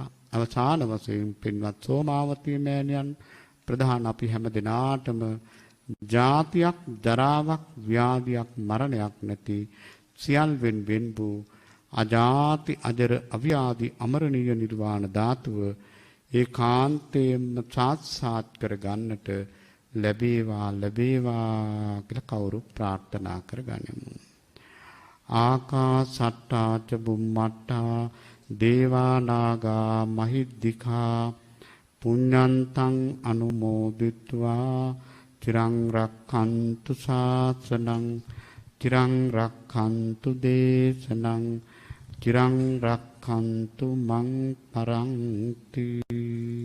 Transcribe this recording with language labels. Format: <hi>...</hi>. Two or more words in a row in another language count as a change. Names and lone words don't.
<si>අවසාන වශයෙන් පින්වත් සෝමාවතී මෑණියන් ප්‍රධාන අපි හැම දිනාටම ජාතියක් ජරාවක් ව්‍යාධියක් මරණයක් නැති සියල්වෙන් වෙන් වූ අජාති අජර අව්‍යාධි අමරණීය නිර්වාණ ධාතුව ඒකාන්තයෙන්ම සාක්ෂාත් කර ගන්නට ලැබේවා ලැබේවා කියලා කවුරු ප්‍රාර්ථනා කරගනිමු.</si> <pi>ආකාසට්ටා ච බුම්මට්ටා දේවා නාග මහිද්దికා පුඤ්ඤන්තං අනුමෝදිත්වා චිරං රක්ඛන්තු ශාසනං චිරං රක්ඛන්තු දේශනං චිරං රක්ඛන්තු මං පරන්ති.</pi>